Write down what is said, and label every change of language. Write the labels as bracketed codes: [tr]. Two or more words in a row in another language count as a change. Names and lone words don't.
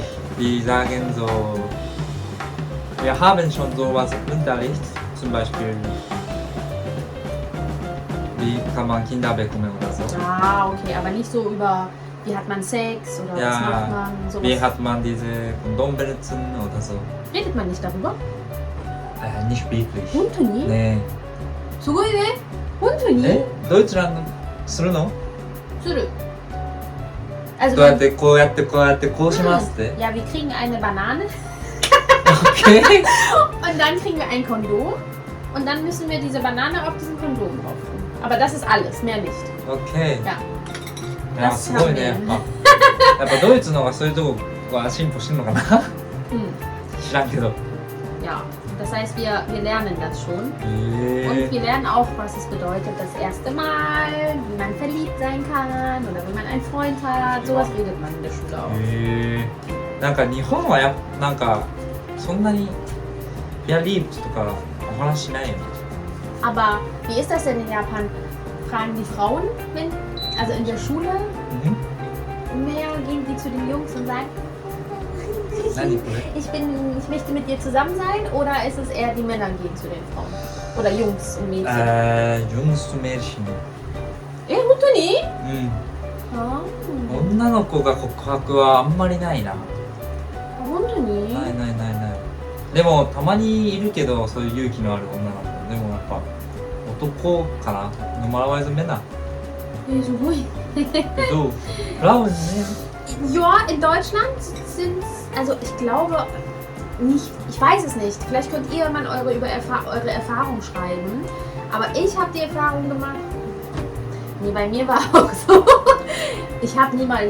[de] Die sagen so, wir haben schon sowas Unterricht, zum Beispiel, wie kann man Kinder bekommen oder so. Ah, okay, aber nicht so über, wie hat man Sex oder was macht man, sowas. Wie hat man diese Kondom benutzen oder so. Redet man nicht darüber? Nicht wirklich. [ja] 本当に [de] Nee. [ja] すごいね。本当にドイツランドするの？する。Also どうやってこうやってこうやってこうしますって。 [de] ja, wir kriegen eine Banane Okay. und dann kriegen wir ein Kondom und dann müssen wir diese Banane auf diesen Kondom drauf tun. Aber das ist alles, mehr nicht. Okay. Ja. [ja] いやすごいねやっぱ。やっぱドイツの方がそういうとこは進歩してんのかな？ Hm. 知らんけど。 [de] Ja, das heißt, wir lernen das schon. Und wir lernen auch, was es bedeutet, das erste Mal, wie man verliebt sein kann oder wenn man einen Freund hat. Sowas redet man in der Schule auch. [ja] なんか日本はなんかそんなにVerliebtとかお話しないよね。 [de] Aber wie ist das denn in Japan? Fragen die Frauen, also in der Schule, mehr gehen die zu den Jungs und sagen, 何これ？ ich möchte mit dir zusammen sein, oder ist es eher die Männer gehen zu den Frauen? Oder Jungs und Mädchen? Jungs to Mädchen。 [ja] 本当に？女の子が告白はあんまりないな。本当に？ないないないない。でもたまにいるけど、そういう勇気のある女の子。でもやっぱ男かな。 [de] Normalerweise Männer。 [ja] すごい。 [de] Du, Frauen, ne? Ja, in Deutschland sind also ich glaube nicht, ich weiß es nicht. Vielleicht könnt ihr mal eure Erfahrung schreiben. Aber ich habe die Erfahrung gemacht. Nee, bei mir war auch so. Ich habe niemals,